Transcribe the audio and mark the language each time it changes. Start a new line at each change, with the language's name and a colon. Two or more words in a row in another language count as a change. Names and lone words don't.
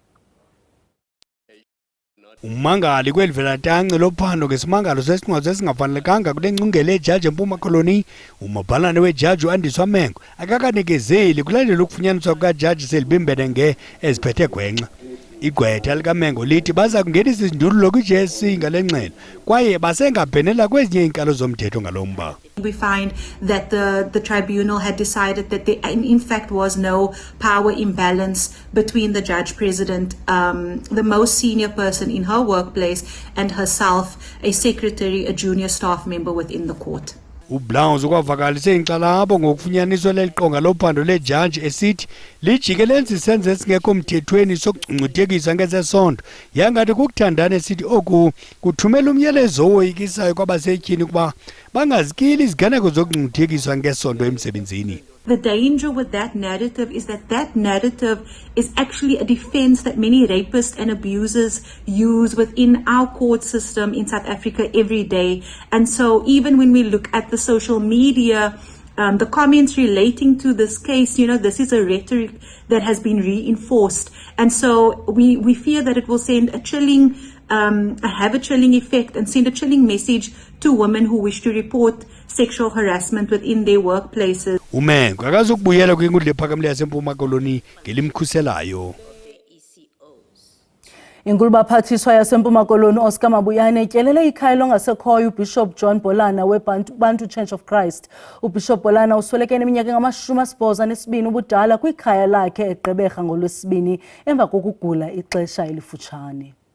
Xhosa: Umangali kwelivela tanci lophando ngesimangalo sesincwaso esingafanelekanga kule ngcungela ejaji eMpuma Koloni umabhalane wejaji uAndiswa Mengo akakanikezeli kulandela ukufunyaniswa kukaJaji Selby Mbenenge eziphethe gwenxa. Igqwetha likaMengo lithi baza kungenisa izindululo kwi-JSC ngale ngxelo kwaye basengabhenela kwezinye iinkalo zomthetho ngalomba.
English: We find that the tribunal had decided that there in fact was no power imbalance between the judge president, the most senior person in her workplace, and herself, a secretary, a junior staff member within the court.
Xhosa: uBlowns ukwavakalise inxalabo ngokufunyaniswa leliqonga lophando lejaji esithi lijikelelisa isenzo esingekho mthethweni sokungcungcuthekisa ngezesondo yangathi kukuthandana esithi oku kuthumela umyalezo owoyikisayo kwabasetyhini kuba bangazikili iziganeko zokungcungcuthekiswa ngesondo emsebenzini.
English: The danger with that narrative is that narrative is actually a defense that many rapists and abusers use within our court system in South Africa every day. And so even when we look at the social media, the comments relating to this case, you know, this is a rhetoric that has been reinforced. And so we fear that it will send a chilling, have a chilling effect and send a chilling message to women who wish to report sexual harassment within their workplaces.
Xhosa: Umengo akazukubuyela kwinkundla ephakamileyo yaseMpuma Koloni ngelimkhuselayo. Ingulubaphathiswa yaseMpuma Koloni Oscar Mabuyane etyelele ikhaya longasekhoyo uBishop John Bolana weBantu Church of Christ. uBishop Bolana usweleke neminyaka engama-82 ubudala kwikhaya lakhe eGqeberha ngoLwesibini emva kokugula ixesha elifutshane.